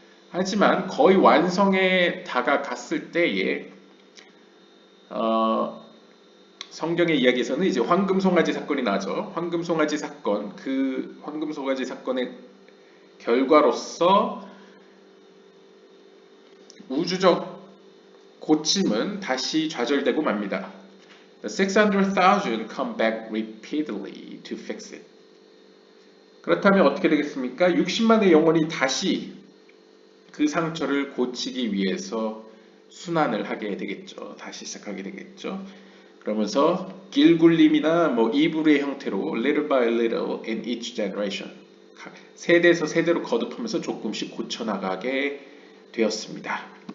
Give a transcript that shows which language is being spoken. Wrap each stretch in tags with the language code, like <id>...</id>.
<ko>하지만 거의 완성에 다가갔을 때에 성경의 이야기에서는 이제 황금송아지 사건이 나죠. 황금송아지 사건, 그 황금송아지 사건의 결과로서 우주적 고침은 다시 좌절되고 맙니다.</ko> <en>The 600,000 come back repeatedly to fix it.</en> <ko>그렇다면 어떻게 되겠습니까? 60만의 영혼이 다시 그 상처를 고치기 위해서 순환을 하게 되겠죠. 다시 시작하게 되겠죠. 그러면서 길굴림이나 뭐 이불의 형태로</ko> <en>little by little in each generation</en> <ko>세대에서 세대로 거듭하면서 조금씩 고쳐나가게 되었습니다.</ko>